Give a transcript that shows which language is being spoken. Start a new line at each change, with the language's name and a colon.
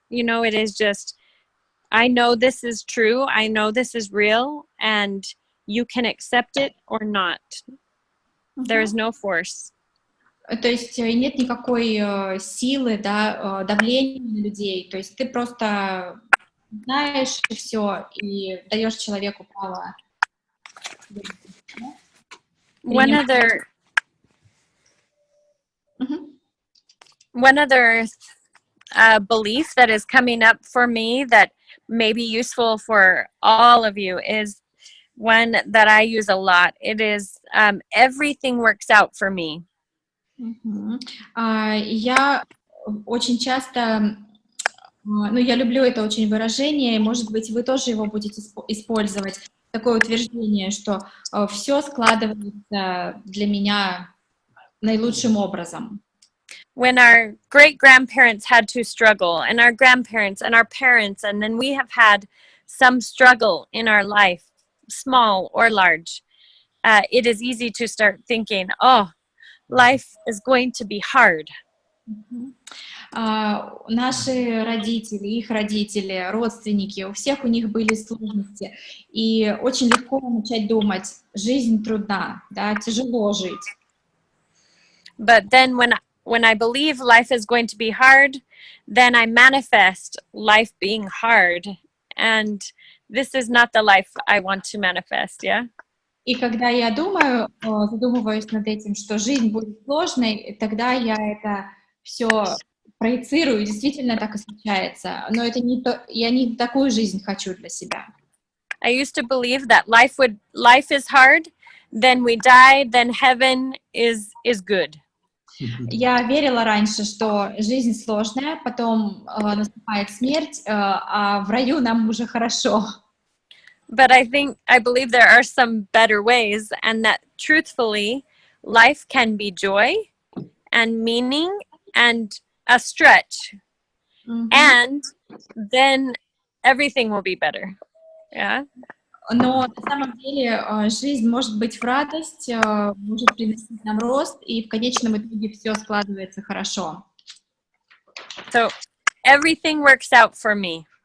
English: You know, it is just, I know this is true. I know this is real, and you can accept it or not. There is no force.
Russian: То есть нет никакой силы, да, давления на людей. То есть ты просто знаешь и все, и даешь человеку право.
English: One other belief that is coming up for me that may be useful for all of you is one that I use a lot. It is everything works out for me.
Russian: Я очень часто, ну, я люблю это очень выражение, и, может быть, вы тоже его будете использовать, такое утверждение, что все складывается для меня наилучшим образом.
English: When our great-grandparents had to struggle, and our grandparents and our parents, and then we have had some struggle in our life, small or large, it is easy to start thinking, oh, life is going to be hard.
Russian: Наши родители, их родители, родственники, у них были сложности, и очень легко начать думать, жизнь трудна, да, тяжело жить.
English: But then when I believe life is going to be hard, then I manifest life being hard, and this is not the life I want to manifest, yeah?
Russian: И когда я думаю, задумываюсь над этим, что жизнь будет сложной, тогда я это все проецирую, действительно так и случается. Но это не то, я не такую жизнь хочу для себя.
English: I used to believe that life is hard, then we die, then heaven is good.
Russian: Я верила раньше, что жизнь сложная, потом наступает смерть, а в раю нам уже хорошо.
English: But I believe there are some better ways, and that truthfully, life can be joy and meaning and a stretch. And then everything will be better. Yeah.
Russian: Но на самом деле жизнь может быть в радость, может приносить нам рост, и в конечном итоге все складывается хорошо.
English: So everything works out for me.